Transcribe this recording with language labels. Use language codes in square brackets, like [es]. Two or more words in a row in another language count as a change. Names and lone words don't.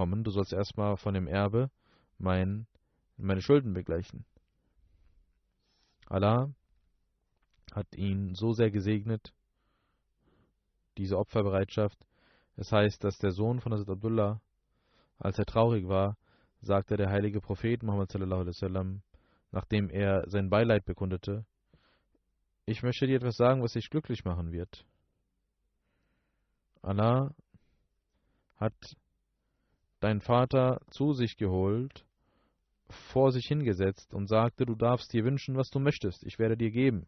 [de] Du sollst erstmal von dem Erbe meine Schulden begleichen. Allah hat ihn so sehr gesegnet, diese Opferbereitschaft. Es heißt, dass der Sohn von Hazrat Abdullah, als er traurig war, sagte der heilige Prophet Muhammad [ar] صلى الله عليه وسلم, [de] nachdem er sein Beileid bekundete, ich möchte dir etwas sagen, was dich glücklich machen wird. Allah hat deinen Vater zu sich geholt, vor sich hingesetzt und sagte, du darfst dir wünschen, was du möchtest, ich werde dir geben.